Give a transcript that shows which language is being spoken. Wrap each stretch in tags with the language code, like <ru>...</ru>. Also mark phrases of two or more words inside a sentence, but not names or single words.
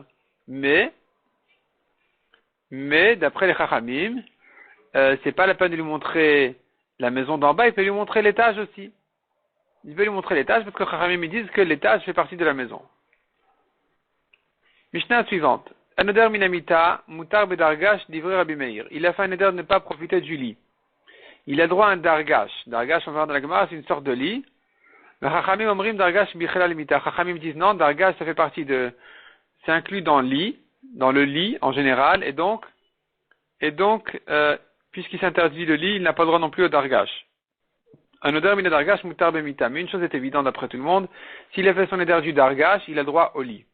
<fr>Mais d'après les Chachamim, c'est pas la peine de lui montrer la maison d'en bas, il peut lui montrer l'étage aussi. Il peut lui montrer l'étage parce que les Chachamim ils disent que l'étage fait partie de la maison. Mishnah suivante.</fr> <he>הנודר מן המיטה, מותר בדרגש, דברי רבי מאיר.</he> <fr>Il a fait un éder de ne pas profiter du lit. Il a droit à un dargash. Dargash, on va voir dans la Gemara, c'est une sorte de lit.</fr> <he>Mais חכמים אומרים דרגש בכלל מיטה.</he> <fr>Chachamim disent non, dargash, ça fait partie de, c'est inclus dans le lit en général, et donc, puisqu'il s'interdit le lit, il n'a pas le droit non plus au dargash.</fr> <he>הנודר מן הדרגש מותר במיטה.</he> <fr>Mais une chose est évidente d'après tout le monde, s'il a fait son éder du dargash, il a le droit au lit.</fr>